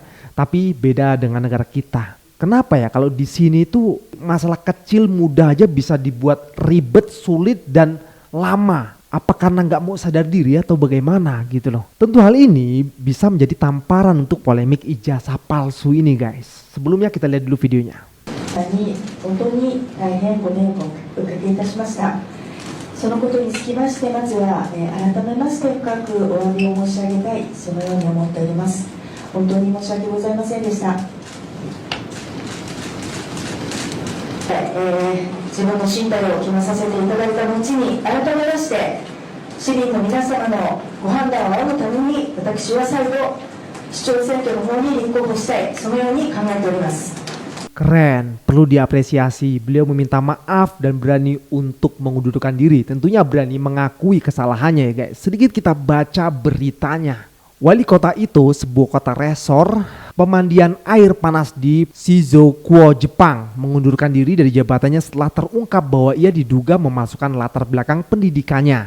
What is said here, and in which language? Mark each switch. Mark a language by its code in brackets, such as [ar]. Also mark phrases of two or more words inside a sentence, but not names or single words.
[id] Tapi beda dengan negara kita. Kenapa ya kalau di sini tuh masalah kecil mudah aja bisa dibuat ribet, sulit, dan lama. Apa karena nggak mau sadar diri atau bagaimana gitu loh. Tentu hal ini bisa menjadi tamparan untuk polemik ijazah palsu ini guys. Sebelumnya kita lihat dulu videonya. [ja] そのことにつきましてまずは、改めまして深くお詫びを申し上げたい、そのように思っております。本当に申し訳ございませんでした。自分の進退を決めさせていただいた後に改めまして市民の皆様のご判断を仰ぐために私は再度市長選挙の方に立候補したい、そのように考えております。 [id] Keren, perlu diapresiasi. Beliau meminta maaf dan berani untuk mengundurkan diri. Tentunya berani mengakui kesalahannya ya guys. Sedikit kita baca beritanya. Wali kota itu sebuah kota resor pemandian air panas di Shizuoka, Jepang, mengundurkan diri dari jabatannya setelah terungkap bahwa ia diduga memasukkan latar belakang pendidikannya.